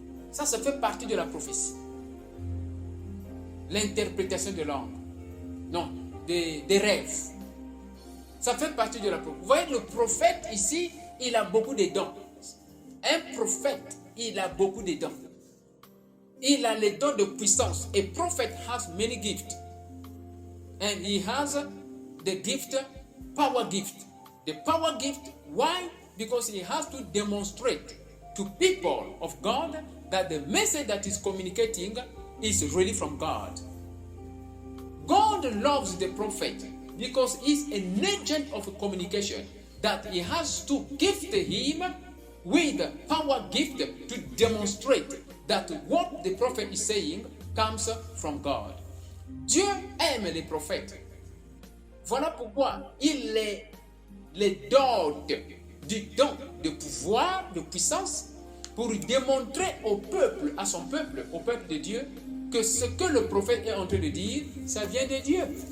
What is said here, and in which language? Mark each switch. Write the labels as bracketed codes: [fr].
[fr] Ça fait partie de la prophétie. L'interprétation de langues. Non, des rêves. Ça fait partie de la prophétie. Vous voyez, le prophète ici, il a beaucoup de dons. Un prophète, il a beaucoup de dons. Il a les dons de puissance. [en] A prophet has many gifts. And he has the gift, power gift. The power gift, why? Because he has to demonstrate to people of God that the message that is communicating is really from God. God loves the prophet because he's an agent of communication, that he has to gift him with power gift to demonstrate that what the prophet is saying comes from God. [fr] Dieu aime les prophètes. Voilà pourquoi il les dote du don de pouvoir, de puissance, pour démontrer au peuple, à son peuple, au peuple de Dieu, que ce que le prophète est en train de dire, ça vient de Dieu.